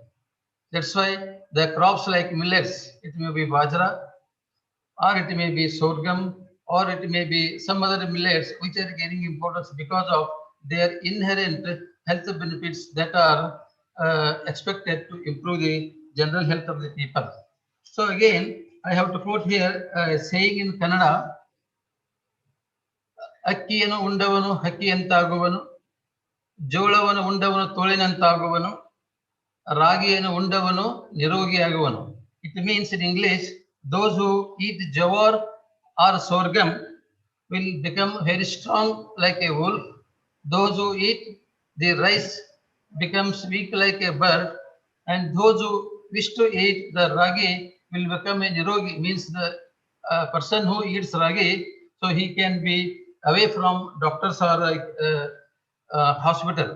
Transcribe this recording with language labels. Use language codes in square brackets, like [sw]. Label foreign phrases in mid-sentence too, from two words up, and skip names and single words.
[en] That's why the crops like millets, it may be bajra, or it may be sorghum, or it may be some other millets which are gaining importance because of their inherent health benefits that are expected to improve the general health of the people. So again, I have to quote here a saying in Kannada, [kn] ಅಕ್ಕಿಯನ್ನು ಉಂಡವನು ಹಕ್ಕಿಯಂತಾಗುವನು, ಜೋಳವನ್ನು ಉಂಡವನು ತೋಳಿನಂತಾಗುವನು, ರಾಗಿಯನ್ನು ಉಂಡವನು ನಿರೋಗಿಯಾಗುವನು. [en] It means in English, those who eat jawar or sorghum will become very strong like a wolf. Those who eat the rice becomes weak like a bird, and those who wish to eat the ragi will become a nirogi, means the person who eats ragi, so he can be away from doctors or hospital.